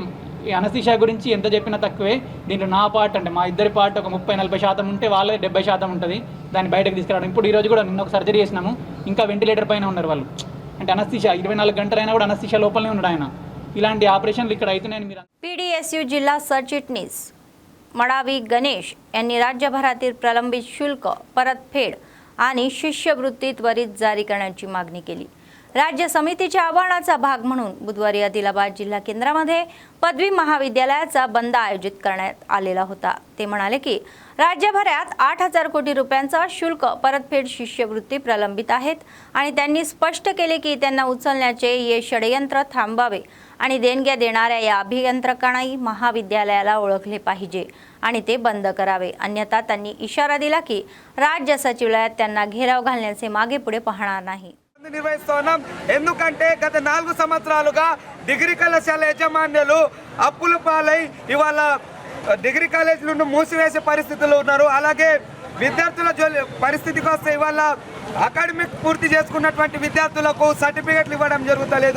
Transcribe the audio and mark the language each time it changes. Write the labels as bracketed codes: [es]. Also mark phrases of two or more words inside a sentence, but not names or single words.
[te] ఈ అనస్థీషియా గురించి ఎంత చెప్పినా తక్కువే. దీంట్లో నా పార్ట్ అంటే మా ఇద్దరి పార్ట్ ఒక 30-40% ఉంటే వాళ్ళది 70% ఉంటుంది. దాన్ని బయటకు తీసుకురావడం. ఇప్పుడు ఈరోజు కూడా నిన్న ఒక సర్జరీ చేసినాము, ఇంకా వెంటిలేటర్ పైన ఉన్నారు వాళ్ళు. అంటే అనస్థీషియా 24 గంటలైనా కూడా అనస్థీషియా లోపలనే ఉన్నాడు ఆయన. ఇలాంటి ఆపరేషన్లు ఇక్కడ అవుతున్నాయని మీరు. [mr] PDSU जिल्हा सरचिटणीस मडावी गणेश यांनी राज्यभरातील प्रलंबित शुल्क परतफेड आणि शिष्यवृत्ती त्वरित जारी करण्याची मागणी केली. राज्य समितीच्या आवाहनाचा भाग म्हणून बुधवारी आदिलाबाद जिल्हा केंद्रामध्ये पदवी महाविद्यालयाचा बंद आयोजित करण्यात आलेला होता. ते म्हणाले की राज्यभरात 8,000 कोटी रुपयांचा शुल्क परतफेड शिष्यवृत्ती प्रलंबित आहेत आणि त्यांनी स्पष्ट केले की त्यांना उचलण्याचे हे षडयंत्र थांबावे आणि देणग्या देणाऱ्या या अभियंत्रकांनाही महाविद्यालयाला ओळखले पाहिजे आणि ते बंद करावे. अन्यथा त्यांनी इशारा दिला की राज्य सचिवालयात त्यांना घेराव घालण्याचे मागे पुढे पाहणार नाही. [te] నిర్వహిస్తున్నాం. ఎందుకంటే గత 4 సంవత్సరాలుగా డిగ్రీ కళాశాల యజమానులు అప్పుల పాలై ఇవాళ డిగ్రీ కాలేజీలను మూసివేసే పరిస్థితుల్లో ఉన్నారు. అలాగే విద్యార్థుల పరిస్థితికి వస్తే ఇవాళ అకాడమిక్ పూర్తి చేసుకున్నటువంటి విద్యార్థులకు సర్టిఫికెట్లు ఇవ్వడం జరుగుతలేదు.